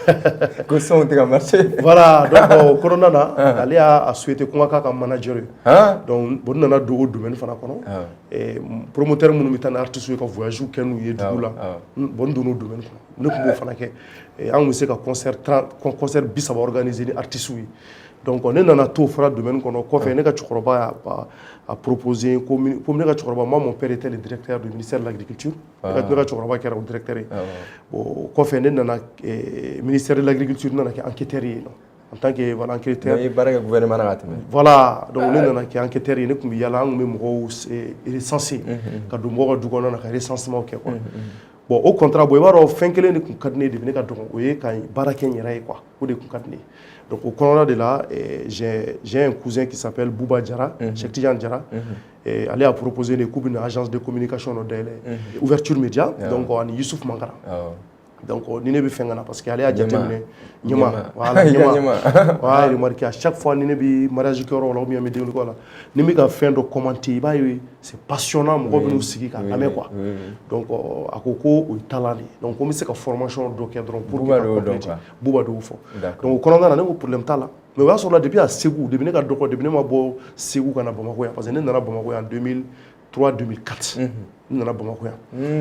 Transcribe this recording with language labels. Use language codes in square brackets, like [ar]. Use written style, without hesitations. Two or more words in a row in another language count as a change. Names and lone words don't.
[fr] voilà donc [bm] o kɔnɔna na ale y'a souhaité ko n ka k'a ka manager ye donc bon n nana don o domaine fana kɔnɔ promoteur minnu bɛ taa ni artiste ye ka voyage kɛ n'u ye dugu la bon n donna o domaine kɔnɔ ne tun b'o fana kɛ an tun bɛ se ka concert 30 organiser ni artiste ye donc ne nana to fara domaine kɔnɔ kɔfɛ ne ka cɛkɔrɔba a [fr] proposé comme [bm] ne ka cɛkɔrɔba [fr] moi mon père était le directeur du ministère de l'agriculture [bm] ne ka cɛkɔrɔba kɛra o directeur ye bon kɔfɛ ne nana [fr] ministère de l'agriculture [bm] nana kɛ enquêteur ye [fr] en tant que voilà enquêteur [bm] mais baara kɛ gouvernement na ka tɛmɛ [fr] voilà donc [bm] ne nana kɛ enquêteur ye ne tun bɛ yaala an tun bɛ mɔgɔw recenser ka don mɔgɔw ka du kɔnɔna na ka recensement kɛ [fr] quoi bon au contraire bon [bm] i b'a dɔn fɛn kelen de tun ka di ne ye depuis ne ka dɔgɔ o ye ka baara kɛ n yɛrɛ ye quoi o de tun ka di ne ye donc au kɔnɔna de la [fr] j'ai un cousin qui s'appelle [bm] Bouba Diarra Cheikh Tidiane Diarra ale a proposé ne k'u bɛ na [fr] agence de communication [bm] dɔ dayɛlɛ [fr] ouverture média donc [bm] ani Youssouf Mangara donc ni ne bɛ fɛn ka na parce que ale y'a jateminɛ ɲɛma voilà ɲɛma [fr] voilà remarqué à chaque fois [bm] ni ne bɛ mariage kɛyɔrɔ la [fr] ou bien [bm] n bɛ denkundi la ni n bɛ ka fɛn dɔ commenter i b'a ye [fr] c'est passionnant [bm] mɔgɔ bɛ n'u sigi k'a lamɛn [fr] quoi donc [bm] a ko ko o ye talent de ye donc ko n bɛ se ka formation dɔ kɛ dɔrɔn [fr] pour que [bm] ka compléter Bouba de y'o fɔ donc o kɔnɔna na ne ko problème t'a la mais o y'a sɔrɔ depuis à Ségou depuis ne ka dɔgɔ depuis ne ma bɔ Ségou ka na Bamakɔ yan parce que ne nana Bamakɔ yan 2003-2004 n nana Bamakɔ yan